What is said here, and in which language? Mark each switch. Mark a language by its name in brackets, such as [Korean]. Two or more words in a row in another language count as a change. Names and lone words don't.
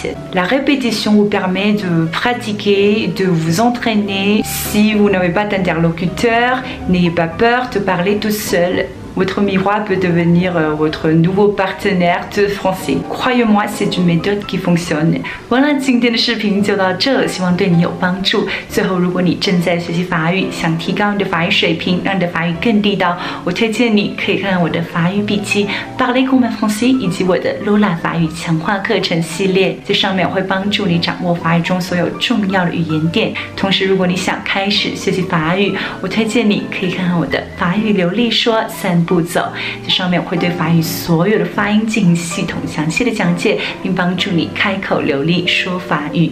[French] La répétition vous permet de pratiquer, de vous entraîner. Si vous n'avez pas d'interlocuteur, n'ayez pas peur de parler tout seul. Votre miroir peut devenir votre nouveau partenaire de français. Croyez-moi, c'est une méthode qui fonctionne. [Chinese] 完了，今天的视频就到这，希望对你有帮助。最后，如果你正在学习法语，想提高你的法语水平，让你的法语更地道，我推荐你可以看看我的法语笔记、Parler comme un français 以及我的 Lola 法语强化课程系列。在上面我会帮助你掌握法语中所有重要的语言点。同时，如果你想开始学习法语，我推荐你可以看看我的法语流利说3步骤，这上面我会对法语所有的发音进行系统详细的讲解，并帮助你开口流利说法语。